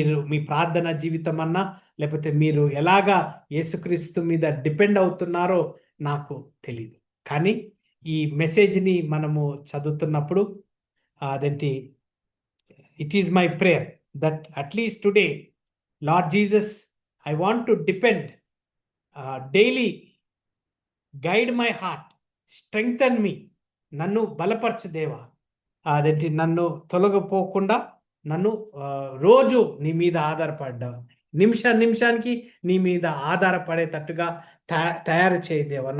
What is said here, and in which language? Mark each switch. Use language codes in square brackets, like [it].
[te] మీ ప్రార్థన జీవితం అన్నా, లేకపోతే మీరు ఎలాగా యేసుక్రీస్తు మీద డిపెండ్ అవుతున్నారో నాకు తెలియదు. కానీ ఈ మెసేజ్ని మనము చదువుతున్నప్పుడు అదేంటి, [en] it is my prayer that at least today, Lord Jesus, I want to depend daily, guide my heart, strengthen me, [te] నన్ను బలపరచు దేవా. అదేంటి, నన్ను తొలగిపోకుండా నన్ను రోజు నీ మీద ఆధారపడ్డా, నిమిషానికి నీ మీద ఆధారపడేటట్టుగా తయారు చేయి దేవా.